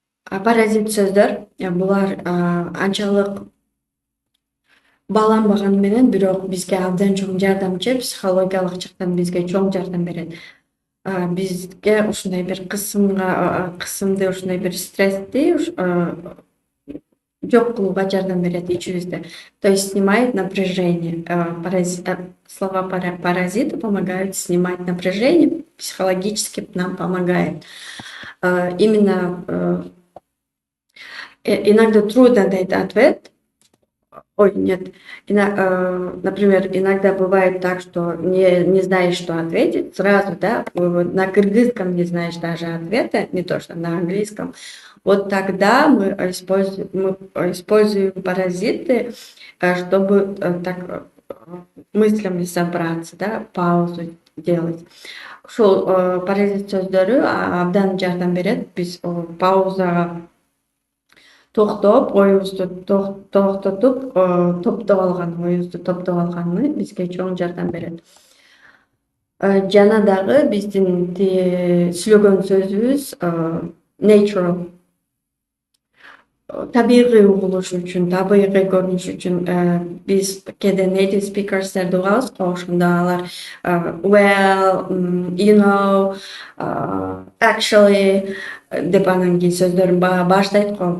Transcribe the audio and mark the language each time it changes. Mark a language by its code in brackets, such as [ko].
[ky] Паразит сөздөр булар анчалык бааланбаганы менен бирок бизге абдан чоң жардамчы, психологиялык жактан бизге чоң жардам берет. Бизге ушундай бир кысымды, ушундай бир стрессти жок кылууга жардам берет ичибизде. [ru] То есть снимает напряжение. Слова паразиты помогают снимать напряжение, психологически нам помогает. Именно иногда трудно дать ответ. Ой, нет. Например, иногда бывает так, что не знаешь, что ответить сразу, да, на кыргызском не знаешь даже ответа, не то что на английском. Вот тогда мы используем паразиты, чтобы так мыслями собраться, да, паузу делать. [ky] Ушул паразит сөздөрү абдан жардам берет. Биз паузага токтоп, оюбузду токтотуп, оюбузду топтоп алганны бизге чоң жардам берет. Жана дагы биздин сүйлөгөн сөзүбүз natural, табигый угулуш үчүн, табигый көрүнүш үчүн биз кээде native speakers'терди угабыз, ошондо алар [en] well, you know, actually [ky] деп анан кийин сөздөрүн баштайт го.